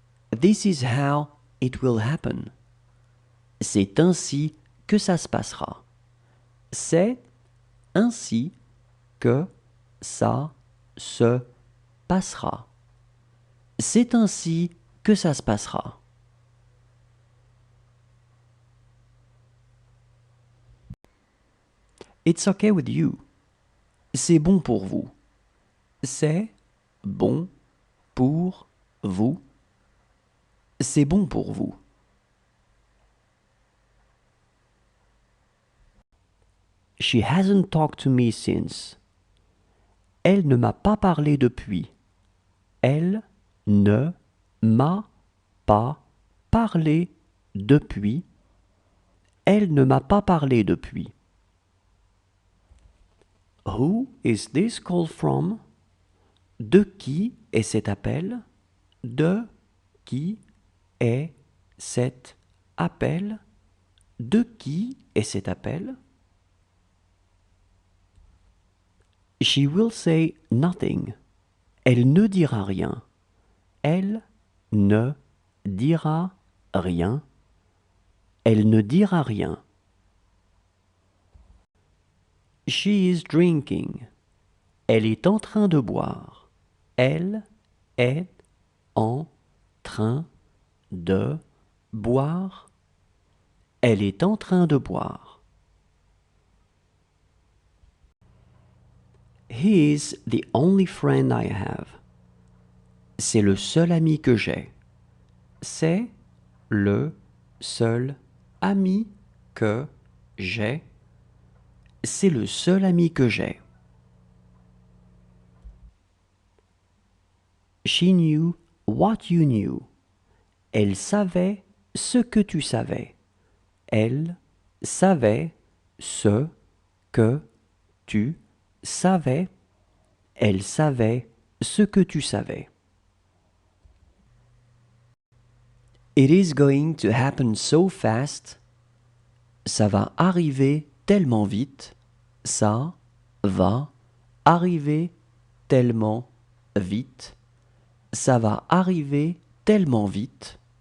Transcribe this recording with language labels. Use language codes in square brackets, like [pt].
[en] This is how it will happen. [fr] C'est ainsi que ça se passera. C'est ainsi que ça se passera. C'est ainsi que ça se passera. [en] It's okay with you. [fr] C'est bon pour vous. C'est bon pour vous. C'est bon pour vous. [en] She hasn't talked to me since. [fr] Elle ne m'a pas parlé depuis. Elle ne m'a pas parlé depuis. Elle ne m'a pas parlé depuis. [en] Who is this call from? [fr] De qui est cet appel? De qui est cet appel? De qui est cet appel? [en] She will say nothing. [fr] Elle ne dira rien. Elle ne dira rien. Elle ne dira rien. [en] She is drinking. [fr] Elle est en train de boire. Elle est en train de boire. Elle est en train de boire. [en] He is the only friend I have. [fr] C'est le seul ami que j'ai. C'est le seul ami que j'ai. C'est le seul ami que j'ai. [en] She knew what you knew. [fr] Elle savait ce que tu savais. Elle savait ce que tu savais. Elle savait ce que tu savais. [en] It is going to happen so fast. [fr] Ça va arriver tellement vite. Ça va arriver tellement vite. Ça va arriver tellement vite.